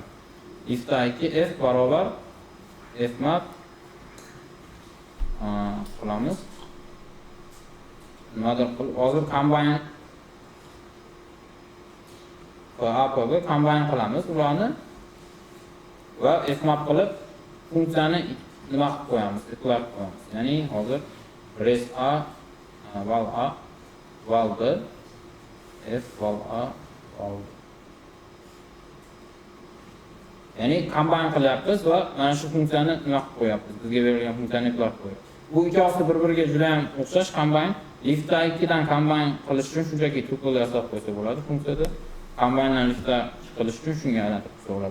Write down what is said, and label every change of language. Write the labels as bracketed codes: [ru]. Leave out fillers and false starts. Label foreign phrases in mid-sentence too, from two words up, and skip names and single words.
[uz] If-dagi f barobar f map qilamiz. Nimadir qilib hozir combine va APga combine qilamiz ularni va f map qilib funksiyani nima qilib qo'yamiz, apply qilib qo'yamiz. Ya'ni hozir res a val a val b f val a val b. Ya'ni combine qilyapmiz va mana shu funksiyani nima qilib qo'yapmiz, bizga berilgan funksiyani apply qilib qo'yapmiz. Bu ikkovsi bir-biriga juda ham o'xshash combine. Liftda 2 dan combine qilish uchun shunchaki tuple yasab qo'ysa bo'ladi funksiyada. Combine dan liftda qilish uchun shunga aylantirib qo'ysa bo'ladi.